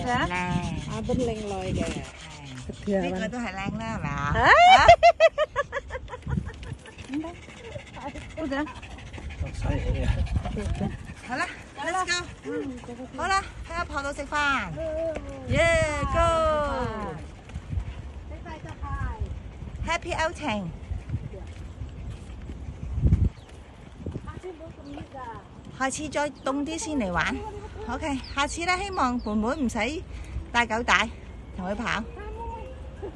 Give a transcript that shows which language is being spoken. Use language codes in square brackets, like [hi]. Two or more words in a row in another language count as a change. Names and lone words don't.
[yue] 靚。阿斌靚女嘅。呢個都係靚啦，係咪啊？好啦 ， [en] Let's go。 [yue] 好啦，喺阿婆度食飯。 [en] Yeah go。 Happy outing。 [yue] 下次再凍啲先嚟玩。OK， 下次咧希望妹妹唔使帶狗帶同佢跑。